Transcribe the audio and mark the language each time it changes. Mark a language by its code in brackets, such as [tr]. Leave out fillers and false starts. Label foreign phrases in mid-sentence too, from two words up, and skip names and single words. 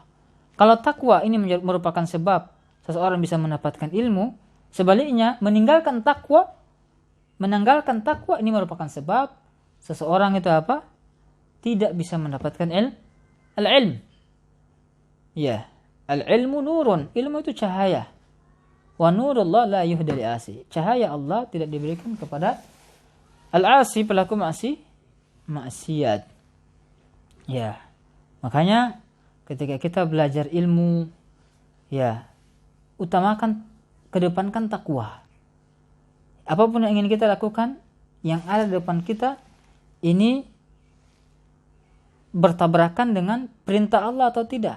[id] Kalau takwa ini merupakan sebab seseorang bisa mendapatkan ilmu, sebaliknya meninggalkan takwa ini merupakan sebab seseorang itu apa? Tidak bisa mendapatkan al-ilm. Ya, [ar] al-ilmu nurun, [id] ilmu itu cahaya. [ar] ونور الله لا يهدى لعاصي. [id] Cahaya Allah tidak diberikan kepada al-asi, pelaku maksiat. Ya. Makanya ketika kita belajar ilmu, ya, kedepankan takwa. Apapun yang ingin kita lakukan, yang ada di depan kita ini bertabrakan dengan perintah Allah atau tidak.